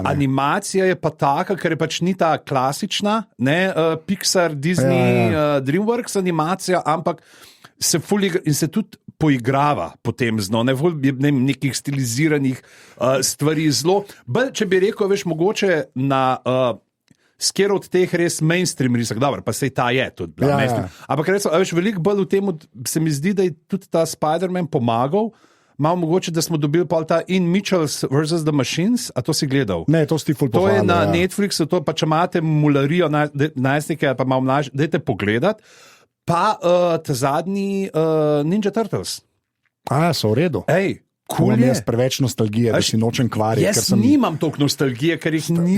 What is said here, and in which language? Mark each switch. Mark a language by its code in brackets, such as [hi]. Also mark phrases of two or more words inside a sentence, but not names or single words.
[sl] Animacija je pa taka, ker je pač ni ta klasična, Pixar, Disney, DreamWorks animacija, ampak se in se tudi poigrava potem z nekih stiliziranih stvari zelo. Če bi rekel, veš, mogoče na sker od teh res mainstream risak, dobro, pa sej ta je tudi mainstream. Ampak recimo, veš, veliko bolj v tem se mi zdi, da je tudi ta Spider-Man pomagal. Malo mogoče, da smo dobili pa ta In Mitchells vs. The Machines, a to si gledal? Ne, to si ful pohvalil. To je na Netflixu, to pa če imate mularijo najstnike, pa malo mlajši, dajte pogledat. Pa ta zadnji Ninja Turtles. So v redu. Cool je. Jaz preveč nostalgije, da si nočem kvariti. Jaz nimam toliko nostalgije, ker jih nisem.